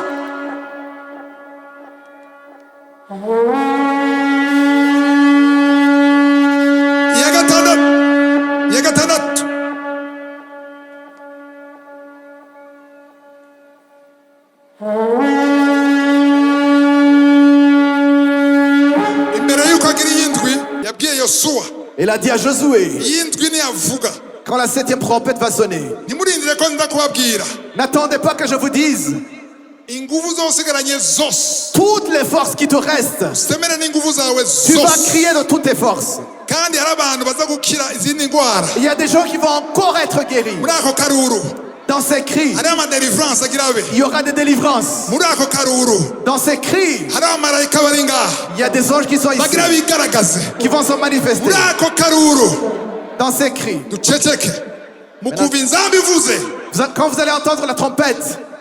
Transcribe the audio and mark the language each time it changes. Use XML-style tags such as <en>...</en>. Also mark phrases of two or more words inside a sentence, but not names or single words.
<rn>ya gatandatu imbere y'uko agira iyindwi yabwiye Yosuwa.</rn> <fr>Il a dit à Josué,</fr> <rn>iyindwi niyavuga</rn> <fr>quand la 7e trompette va sonner,</fr> <rn>ntimurindire ko nza kubabwira</rn> <fr>n'attendez pas que je vous dise</fr> <rn>inguvu zosigaranye zose</rn> <fr>toutes les forces qui te restent.</fr> <rn>usemere n'inguvu zawe</rn> <fr>Tu vas</fr> <rn>zose</rn> <fr>crier de toutes tes forces.</fr> <rn>kandi hari abantu baza gukira izindi ndwara</rn> <fr>Il y a des gens qui vont encore être guéris.</fr> <rn>muri ako karuru</rn> <fr>Dans ces cris,</fr> <rn>hari amadelivrance agira abe</rn> <fr>il y aura des délivrances.</fr> <rn>muri ako karuru</rn> <fr>Dans ces cris,</fr> <rn>hari abamarayika bari ngaha</rn> <fr>il y a des anges qui sont ici,</fr> <rn>bagira bigaragaze</rn> <fr>qui vont se manifester.</fr> <rn>muri ako karuru</rn> <fr>Dans ces cris,</fr> <rn>duceceke mukumva inzamba ivuze</rn> <fr>quand vous allez entendre la trompette,</fr>